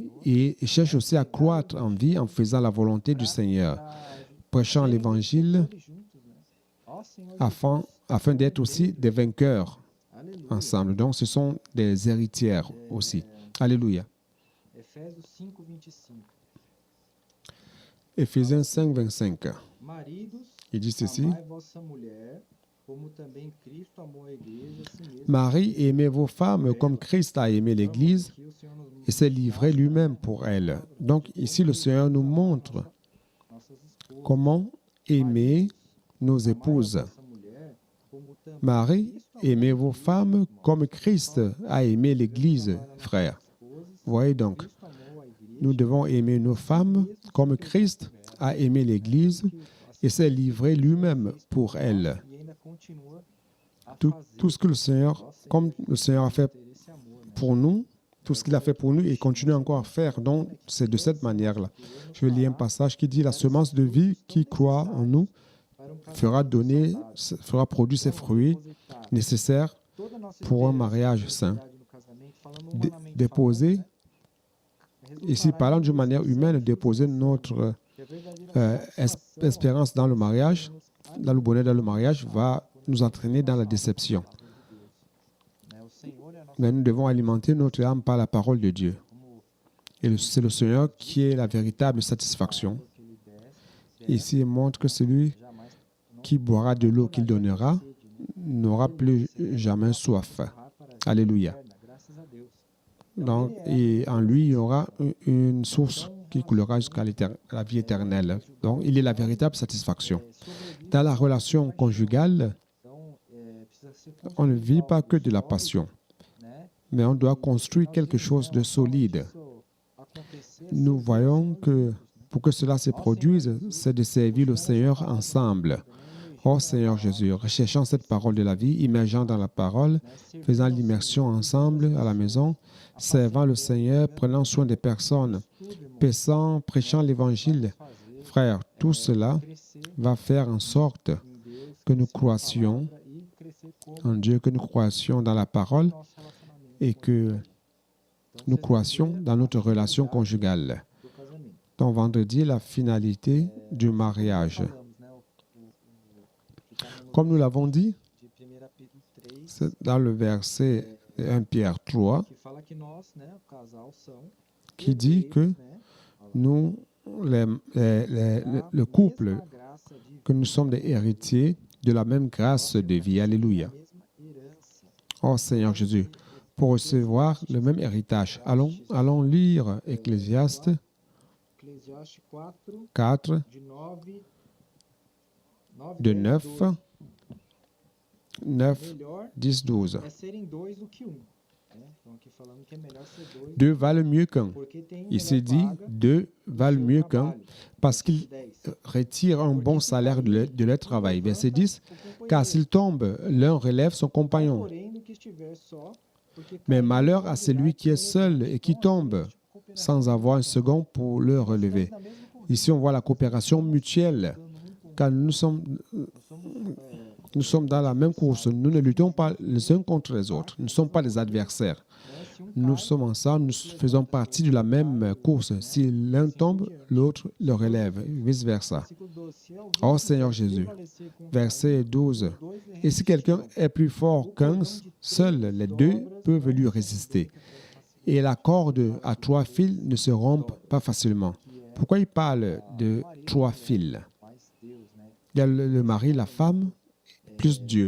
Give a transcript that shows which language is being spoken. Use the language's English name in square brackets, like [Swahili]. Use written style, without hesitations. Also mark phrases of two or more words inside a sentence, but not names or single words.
[French] Et ils cherchent aussi à croître en vie en faisant la volonté du Seigneur, prêchant l'Évangile afin d'être aussi des vainqueurs ensemble. Donc, ce sont des héritières aussi. Alléluia. [Portuguese] Efésios 5:25. [French] Éphésiens 5, 25. [Portuguese] Maridos, [French] Il dit ceci. [Portuguese] amai vossa mulher, como também Cristo amou a igreja, a si mesmo. [French] Marie, aimez vos femmes comme Christ a aimé l'Église [Portuguese] Aqui o Senhor nos [French] et s'est livré lui-même pour elle. Donc ici, le Seigneur nous montre [Portuguese] nossas esposas. [French] comment aimer nos [Portuguese] Amai a [French] épouses. [Portuguese] vossa mulher, como também [French] Marie, [Portuguese] Cristo amou [French] aimez [Portuguese] a [French] vos [Portuguese] igreja, [French] femmes comme Christ a aimé l'Église, frères. Voyez donc, [Portuguese] Cristo amou a igreja, [French] nous devons aimer nos femmes comme Christ a aimé l'Église et s'est livré lui-même pour elle. [Portuguese] e ainda continua a [French] Tout [Portuguese] fazer [French] ce que le Seigneur, comme le Seigneur a fait [Portuguese] ter esse amor, né? [French] pour nous, tout ce qu'il a fait pour nous et continue encore à faire. Donc, c'est de cette manière-là. Je vais lire un passage qui dit « La semence de vie qui croit en nous fera produire ses fruits nécessaires [Portuguese] Toda a nossa [French] pour un mariage sain. [Portuguese] no casamento, falando humanamente [French] Déposer, [Portuguese] falando, [French] ici parlant d'une manière humaine, déposer notre [Portuguese] que a verdadeira [French] espérance dans le mariage, dans le bonheur dans le mariage, va nous entraîner dans la déception. [Portuguese] né? O Senhor é a nossa, [French] Mais nous devons alimenter notre âme par la parole de Dieu. Et c'est le Seigneur qui est la véritable satisfaction. [Portuguese] que ele desce, [French] Ici, il montre que celui [Portuguese] jamais [French] qui boira de l'eau qu'il donnera n'aura plus jamais soif. [Portuguese] orar para [French] Alléluia. [Portuguese] eterna, graças a Deus. [French] Donc, et en lui, il y aura une source qui coulera jusqu'à la vie éternelle. Donc, il est la véritable satisfaction. Dans la relation conjugale, [Portuguese] Então, precisa ser [French] on ne vit pas que de la passion, [Portuguese] né? [French] mais on doit construire quelque chose de solide. [Portuguese] Isso acontecer [French] Nous voyons que pour que cela se produise, c'est de servir le Seigneur ensemble. Oh Seigneur Jésus, recherchant cette parole de la vie, immergeant dans la parole, faisant l'immersion ensemble à la maison, servant le Seigneur, prenant soin des personnes, paissant, prêchant l'évangile. Frères, tout cela [Portuguese] crescer [French] va faire en sorte [Portuguese] em Deus [French] que nous croissions [Portuguese] e crescer como [French] en Dieu, que nous croissions dans la parole [Portuguese] nosso relacionamento [French] et que nous croissions dans notre relation conjugale. [Portuguese] do casamento. [French] Donc vendredi, la finalité du mariage. [Portuguese] Falamos, né? Que tá no [French] Comme nous l'avons dit, [Portuguese] de 1 Pedro 3, [French] c'est dans le verset 1 Pierre 3 [Portuguese] que fala que nós, né, o casal são [French] qui dit que [Portuguese] né, [French] nous, le [Portuguese] a [French] couple, [Portuguese] mesma graça de [French] que nous sommes des héritiers de la même grâce de vie. Alléluia. [Portuguese] mesma herança. [French] Oh Seigneur Jésus, pour recevoir le même héritage. Allons lire Ecclésiaste [Portuguese] Eclesiastes 4, 4, de 9, de 9, 9, Melhor 10, 12. é serem dois do que um. Né? Então aqui falando que é melhor ser dois, [French] Deux valent mieux qu'un. [Portuguese] porque tem [French] Ici [Portuguese] melhor [French] dit, [Portuguese] paga [French] deux valent [Portuguese] do [French] mieux [Portuguese] seu [French] qu'un [Portuguese] trabalho. [French] parce qu'ils 10. retirent un bon salaire de leur travail. Verset 10, car s'il tombe, l'un relève son compagnon. [Portuguese] Porém, do que estiver só, porque [French] Mais [Portuguese] cada um [French] malheur à [Portuguese] vai [French] celui qui est seul et qui tombe sans avoir un second pour le relever. [Portuguese] na mesma corrida, [French] Ici, on voit la coopération mutuelle, car nous sommes dans la même course. Nous ne luttons pas les uns contre les autres. Nous ne sommes pas des adversaires. [Portuguese] né? Se um [French] Nous sommes ensemble, nous faisons partie de la même course. Si l'un tombe, l'autre le relève, vice-versa. [Portuguese] versículo 12, se alguém [French] Oh Seigneur Jésus, [Portuguese] prevalecer contra [French] verset 12. [Portuguese] dois, [French] Et si quelqu'un est plus fort qu'un, seuls les deux peuvent lui résister. Et la corde à 3 fils ne se rompt pas facilement. Pourquoi il parle de 3 fils? [Portuguese] mais Deus, né? [French] Il y a le mari, la femme, plus Dieu.